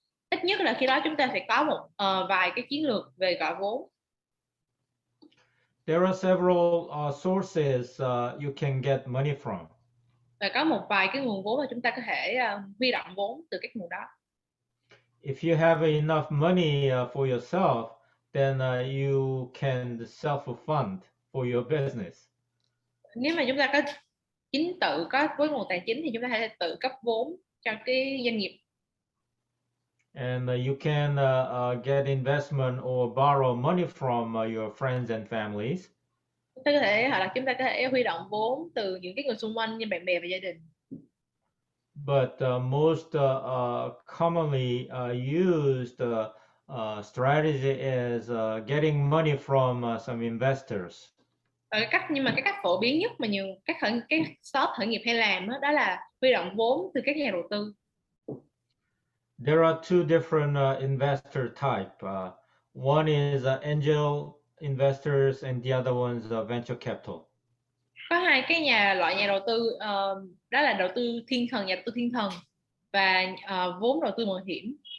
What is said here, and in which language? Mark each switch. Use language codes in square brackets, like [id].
[vi] Ít nhất là khi đó chúng ta phải có một vài cái chiến lược về gọi vốn. [en] There are several sources you can get money from. [vi] Và có một vài cái nguồn vốn mà chúng ta có thể huy động vốn từ các nguồn đó. [en] If you have enough money for yourself, then you can self-fund for your business. [vi] Nếu mà chúng ta có tự có với nguồn tài chính thì chúng ta có thể tự cấp vốn cho cái doanh nghiệp. [en] And you can get investment or borrow money from your friends and families. [vi] Chúng ta có thể hoặc là chúng ta có thể huy động vốn từ những cái người xung quanh như bạn bè và gia đình. [en] But most commonly used strategy is getting money from some investors. [vi] Nhưng mà cái cách phổ biến nhất mà nhiều cái start khởi nghiệp hay làm đó là huy động vốn từ các nhà đầu tư. [en] There are two different investor type. One is angel investors and the other one is venture capital. [vi] Có hai cái loại nhà đầu tư, đó là đầu tư nhà đầu tư thiên thần và vốn đầu tư mạo hiểm.